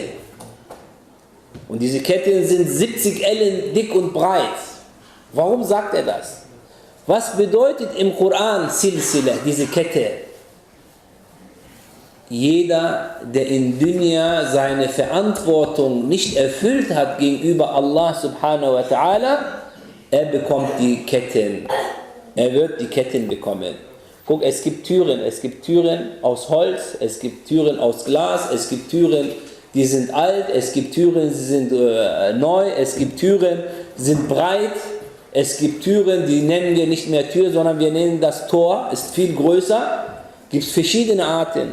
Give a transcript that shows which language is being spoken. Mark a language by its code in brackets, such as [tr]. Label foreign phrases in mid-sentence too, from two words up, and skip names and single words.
[de] Und diese Ketten sind 70 Ellen dick und breit. Warum sagt er das? Was bedeutet im Koran Silsila, diese Kette? Jeder, der in Dunya seine Verantwortung nicht erfüllt hat gegenüber [ar] الله سبحانه وتعالى, [de] er bekommt die Ketten. Er wird die Ketten bekommen. Guck, es gibt Türen aus Holz, es gibt Türen aus Glas, es gibt Türen, die sind alt, es gibt Türen, die sind neu, es gibt Türen, die sind breit, es gibt Türen, die nennen wir nicht mehr Tür, sondern wir nennen das Tor, ist viel größer, gibt es verschiedene Arten.